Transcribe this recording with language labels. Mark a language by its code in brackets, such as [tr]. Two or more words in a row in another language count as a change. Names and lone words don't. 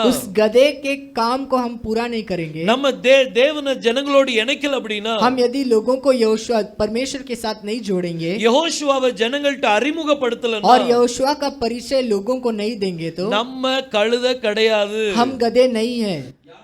[hi] उस गधे के काम को हम पूरा नहीं करेंगे, [ta] நம்ம தேவன ஜனங்களோடு இணைக்கல அப்படின்னா, [hi] हम यदि लोगों को यहोशुआ परमेश्वर के साथ नहीं जोड़ेंगे [ta] யெகோஷுவாவை ஜனங்கள்ட்ட அறிமுகப்படுத்தலன்னா, [hi] और यहोशुआ का परिचय लोगों को नहीं देंगे तो [ta] நம்ம கழுதை கிடையாது. [hi] हम गधे नहीं हैं।